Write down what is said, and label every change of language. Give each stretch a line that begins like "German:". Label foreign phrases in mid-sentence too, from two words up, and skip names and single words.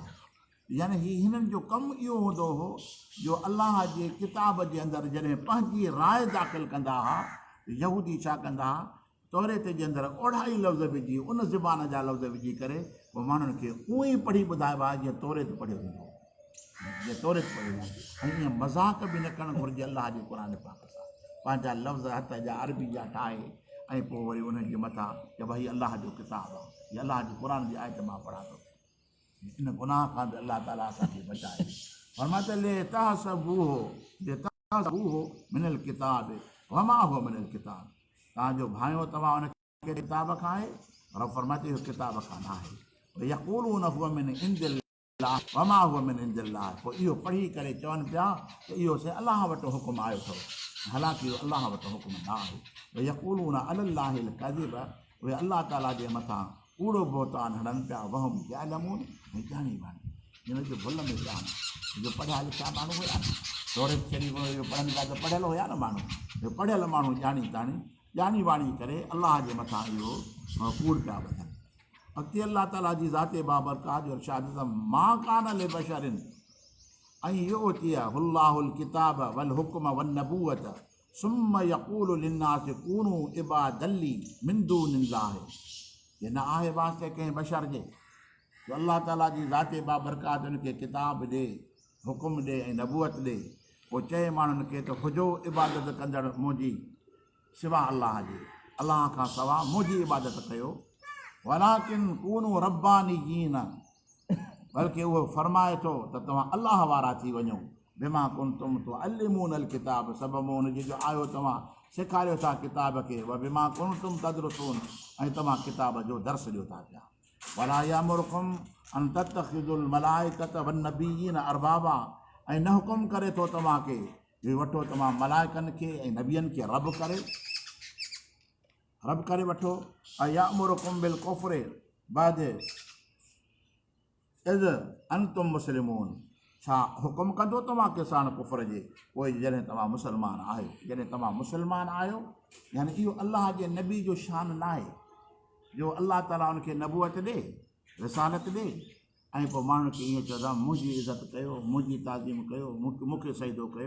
Sindhi: यानी हिननि जो कमु इहो हूंदो हो, जो अलाह जे किताब जे अंदरि जॾहिं पंहिंजी राय दाख़िल कंदा हुआ, यहूदी छा कंदा हुआ, तौरेत जे अंदरि ओढ़ा ई लफ़्ज़ विझी, उन ज़बान जा लफ़्ज़ विझी करे पोइ माण्हुनि खे उअं ई पढ़ी ॿुधाइबा जीअं तौरेत पढ़ियो हूंदो, जीअं तौरेत पढ़ियो हूंदो। ऐं ईअं मज़ाक बि न करणु घुरिजे अलाह जे क़ुर पाक सां, पंहिंजा लफ़्ज़ हथ जा अरबी जा ठाहे ऐं पोइ वरी उन्हनि जे मथां की भई अलाह जो किताब आहे, या अलाह जे क़ुर जी आयत मां पढ़ां थो। इन गुनाह खां बि अलाह ताला असांखे बचाए।
Arabic: फरमाते لتحسبوه من الكتاب وما هو من الكتاب,
Sindhi: तव्हांजो भाइयो तव्हां उनखे किताब खां आहे, और फरमाते इहो किताब खां न आहे।
Arabic: يقولون هو من عند الله وما هو من عند الله.
Sindhi: पोइ इहो पढ़ी करे चवनि पिया त इहो से अलाह वटि हुकुम आयो अथव, हालांकि इहो अलाह वटि हुकुम न आहे। भई
Arabic: يقولون على الله الكذب,
Sindhi: उहे अलाह ताला जे मथां कूड़ो बोहतान हणनि पिया,
Arabic: وهم يعلمون,
Sindhi: ऐं ॼाणी वाणी हिन जो भुल में पिया आहिनि। जो पढ़िया लिखिया माण्हू हुया न, दौरे शरीफ़ इहो पढ़नि पिया त पढ़ियल हुया न माण्हू, इहो पढ़ियल माण्हू ॼाणी वाणी करे अलाह जे मथां इहो कूड़ पिया ॿधनि। अॻिते अलाह ताला जी ज़ाते बाबरकात जो इरशाद त
Arabic: ما كان لبشر أن يؤتيه الله الكتاب والحكم والنبوة ثم يقول للناس كونوا عبادا لي من دون الله.
Sindhi: ये न आहे वास्ते कंहिं बशर जे जो अलाह ताला जी ज़ाते बाबरकात उनखे किताब ॾे, हुकुम ॾे ऐं नबूअत ॾे, पोइ चए माण्हुनि खे त हुजो इबादत कंदड़ मुंहिंजी सिवा अलाह जे, अलाह खां सवाइ मुंहिंजी इबादत कयो।
Arabic: ولكن كونوا ربانيين,
Sindhi: बल्कि उहो फरमाए थो त तव्हां अलाह वारा थी वञो।
Arabic: بما كنتم تعلمون الكتاب,
Sindhi: सबब हुनजे जो आयो तव्हां सेखारियो था किताब खे,
Arabic: وبما كنتم تدرسون,
Sindhi: ऐं तव्हां किताब जो दर्स ॾियो था पिया।
Arabic: ولا يأمركم أن تتخذوا الملائكة والنبيين أربابا,
Sindhi: ऐं न हुकुम करे थो तव्हांखे वठो तव्हां मलाइकनि खे ऐं नबियनि खे रब करे वठो।
Arabic: ऐं يأمركم بالكفر بعد إذ أنتم مسلمون,
Sindhi: छा हुकुम कंदो तव्हांखे साण कुफ्र जे पोइ जॾहिं तव्हां मुस्लमान आहियो। जॾहिं तव्हां मुस्लमान आहियो यानी इहो अलाह जे नबी जो शान न आहे जो अलाह ताला उनखे नबूअत ॾे, रिसालत ॾे, ऐं पोइ माण्हुनि खे ईअं चवंदा मुंहिंजी इज़त कयो, मुंहिंजी ताज़ीम कयो, मूंखे सजदो कयो।